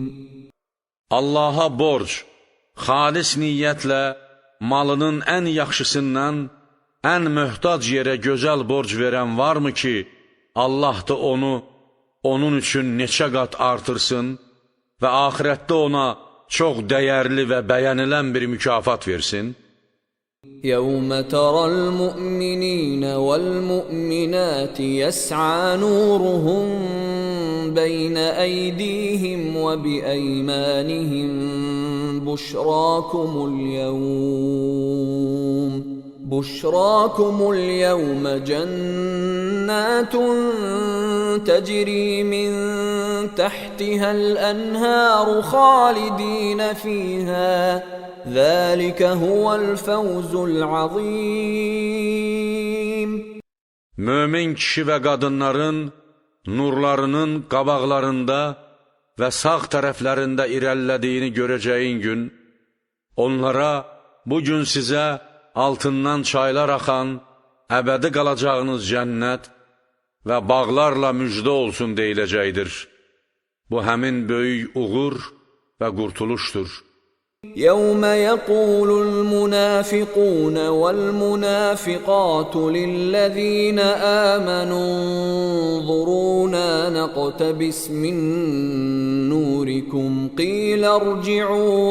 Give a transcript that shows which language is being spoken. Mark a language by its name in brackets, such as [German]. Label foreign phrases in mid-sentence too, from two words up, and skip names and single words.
[Azerbaijani] Allaha borc, xalis niyyətlə malının ən yaxşısından ən möhtac yerə gözəl borc verən varmı ki, Allah da onu onun üçün neçə qat artırsın və axirətdə ona çox dəyərli və bəyənilən bir mükafat versin? [Arabic] يَوْمَ تَرَى الْمُؤْمِنِينَ وَالْمُؤْمِنَاتِ يَسْعَى نُورُهُم بَيْنَ أَيْدِيهِمْ وَبِأَيْمَانِهِمْ بُشْرَاكُمُ الْيَوْمَ جَنَّاتٌ تَجْرِي مِنْ تَحْتِهَا الْأَنْهَارُ خَالِدِينَ فِيهَا ذَلِكَ هُوَ الْفَوْزُ الْعَظِيمُ. [Azerbaijani] Mömin kişi və qadınların nurlarının qabaqlarında və sağ tərəflərində irəlilədiyini görəcəyin gün, onlara bugün sizə altından çaylar axan, əbədi qalacağınız cənnət və bağlarla müjdə olsun deyiləcəkdir. Bu həmin böyük uğur və qurtuluşdur. [Arabic] يَوْمَ يَقُولُ الْمُنَافِقُونَ وَالْمُنَافِقَاتُ لِلَّذِينَ آمَنُوا انظُرُونَا نَقْتَبِسْ مِنْ نُورِكُمْ قِيلَ ارْجِعُوا